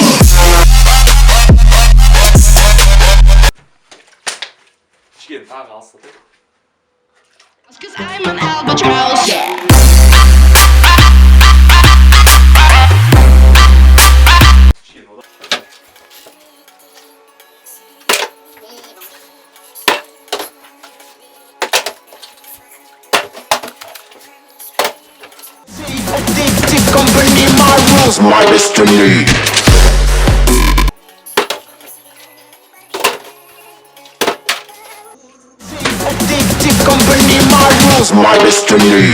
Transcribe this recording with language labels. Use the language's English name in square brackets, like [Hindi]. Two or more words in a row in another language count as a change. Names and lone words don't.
[Kazakh] Кішкене тағы алыстатайық. [English] Cause I'm an albatross. [Kazakh] Кішкене одан. [English] My destiny. My destiny.